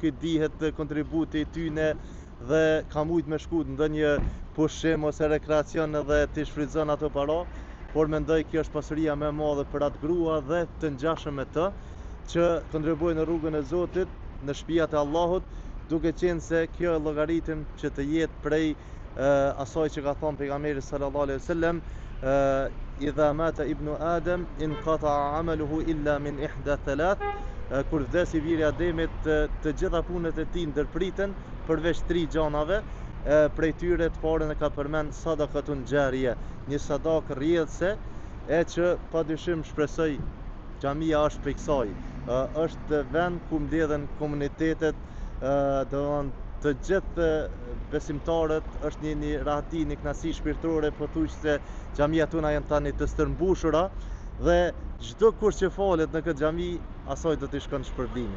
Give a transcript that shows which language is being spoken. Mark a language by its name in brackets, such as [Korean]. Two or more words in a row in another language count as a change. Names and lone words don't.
[Albanian] i dihet kontributi i tyne dhe ka mujt me shku në ndonjë pushim ose rekreacion edhe t'i shfrytëzon ato para, por mendoj kjo është pasuria më e madhe për atë grua dhe të ngjashëm me të, që kontribuojnë në rrugën e Zotit, në shtëpiat e Allahut, duke qenë se kjo e llogaritim që të jetë prej asaj që ka thënë pejgamberi [Arabic] صلى الله عليه وسلم, إذا مات ابن آدم انقطع عمله إلا من إحدى ثلاث, [Albanian] kur vdesi biri i Ademit, të gjitha punët e tij ndërpriten përveç 3 gjanave, prej tyre të parën e ka përmend [Arabic] صدقة جارية, [Albanian] një sadakë rrjedhse, e që padyshim shpresoj xhamia është prej kësaj. Është vend ku mbledhen komunitetet, të gjithë besimtarët, është një rahati, një knasi shpirtërore, pothuajse xhamia tona janë tani të stërmbushura dhe çdo kush që falet në këtë xhami asaj do t'i shkon shpërblimi.